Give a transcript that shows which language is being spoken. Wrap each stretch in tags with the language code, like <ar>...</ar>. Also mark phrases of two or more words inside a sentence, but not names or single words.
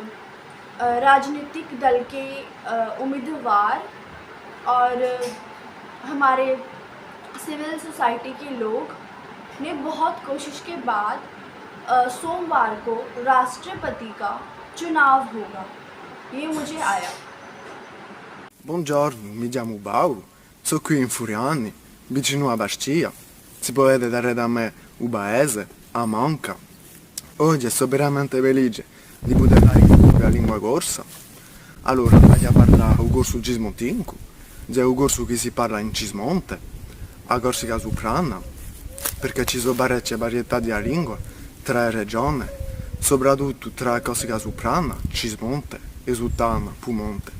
<hi>राजनीतिक दल के उम्मीदवार और हमारे</hi> <en>civil society</en> <hi>के लोग ने बहुत कोशिश के बाद सोमवार को राष्ट्रपति का चुनाव होगा। ये मुझे आया।</hi> <co>Buongiorno, mi chiamo Paolo, sono qui in Furiani, vicino a Bascia. Si può vedere da me un paese, a Manca. Oggi sono veramente felice di poter parlare la lingua corsa. Allora, voglio parlare un corso cismontinco, c'è un corso che si parla in Cismonte, a Corsica Soprana, perché ci sono parecchie varietà di lingua tra le regioni, soprattutto tra Corsica Soprana, Cismonte e Sultana, Pumonte.</co>